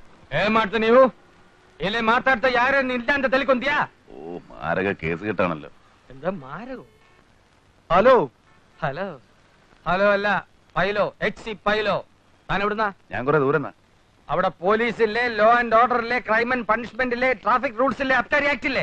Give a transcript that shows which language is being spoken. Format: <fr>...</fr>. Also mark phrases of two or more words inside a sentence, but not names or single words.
<kn>ಏನ್ ಮಾಡ್ತ ನೀವು ಇಲ್ಲಿ ಮಾತಾಡ್ತಾ ಯಾರನ್ನ ಇಲ್ಲ ಅಂತ ತಲೆಕೊಂತೀಯಾ?</kn> <ml>ഓ മാരക കേസ് കിട്ടാണല്ലോ. എന്താ മാരകോ? ഹലോ ഹലോ ഹലോ അല്ല പൈലോ, എക്സി പൈലോ. താൻ എവിടുന്നാ? ഞാൻ കുറെ ദൂരം. അവിടെ പോലീസില്ലേ,</ml> <en>law and order</en> <ml>ഇല്ലേ,</ml> <en>crime and punishment</en> <ml>ഇല്ലേ,</ml> <en>traffic rules</en> <ml>ഇല്ലേ, അബ്കാരി ആക്ട് ഇല്ലേ?</ml>